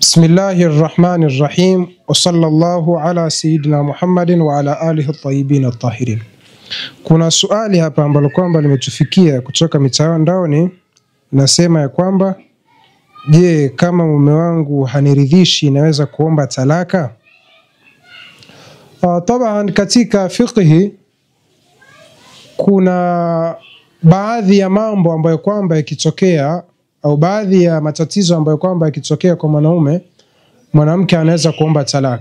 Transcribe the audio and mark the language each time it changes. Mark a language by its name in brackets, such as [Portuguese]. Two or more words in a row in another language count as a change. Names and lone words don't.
[Arabic] بسم الله الرحمن الرحيم وصلى الله على سيدنا محمد وعلى آله الطيبين الطاهرين. [Swahili] Kuna swali hapa ambalo kwamba limetufikia kutoka mitandaoni, nasema ya kwamba je, kama mume wangu haniridhishi naweza kuomba talaka? Taban katika fiqhi kuna baadhi ya mambo ambayo kwamba yakitokea au baadhi ya matatizo ambayo kwamba yakitokea kwa mwanamke anaweza kuomba talaka.